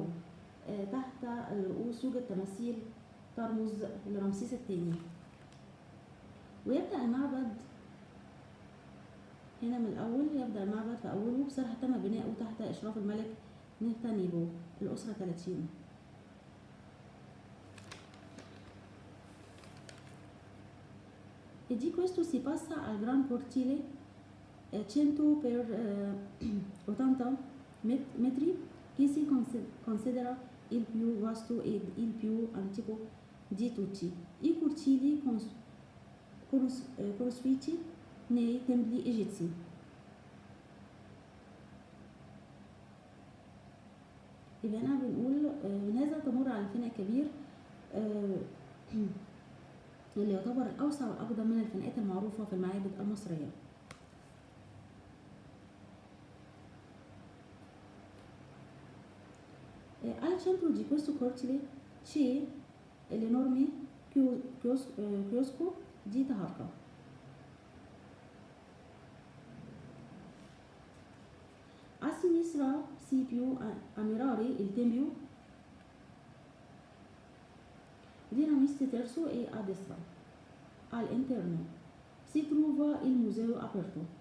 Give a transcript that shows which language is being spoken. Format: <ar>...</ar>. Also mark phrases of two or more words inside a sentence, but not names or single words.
<ar>تحت الرؤوس يوجد تماثيل ترمز لرمسيس الثاني. ويبدأ المعبد هنا من الأول. يبدأ المعبد في أوله بصراحة تم بناؤه تحت إشراف الملك نكتانيبو الأسرة 30.</ar> <it>E di questo si passa al Gran Cortile 100 per 80 metri che si considera il più vasto ed il più antico di tutti i cortili costruiti nei templi egizi.</it> <ar>يبقى هنا بنقول من هذا تمر على الفناء الكبير اللي يعتبر الأوسع والأقدم من الفناءات المعروفة في المعابد المصرية.</ar> <it>Al centro di questo cortile c'è l'enorme chiosco di Taharqa. A sinistra si può ammirare il tempio di Ramsès III e a destra, all'interno, si trova il museo aperto.</it>